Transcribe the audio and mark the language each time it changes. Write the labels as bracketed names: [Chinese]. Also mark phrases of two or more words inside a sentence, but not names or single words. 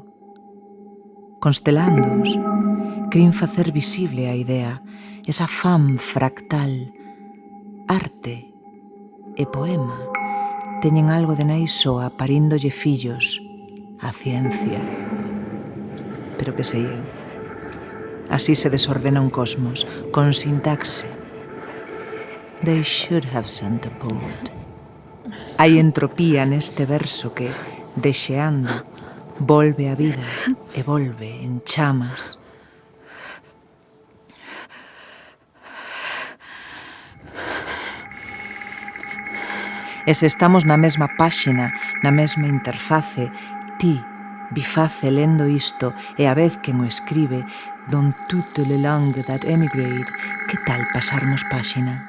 [Galician] Constelándoos, crin facer visible a idea, esa fam fractal. Arte e poema teñen algo de nai soa paríndolle fillos a ciencia. Pero que sei eu? Así se desordena un cosmos, con sintaxe. [English] They should have sent a poet. [Galician] Hai entropía neste verso que, dexeando, volve a vida e volve en chamas. E se estamos na mesma páxina, na mesma interface, ti, biface lendo isto e a vez quen o escribe, [French] dans toutes les langues [English] that emigrate, [Galician] que tal pasarmos páxina?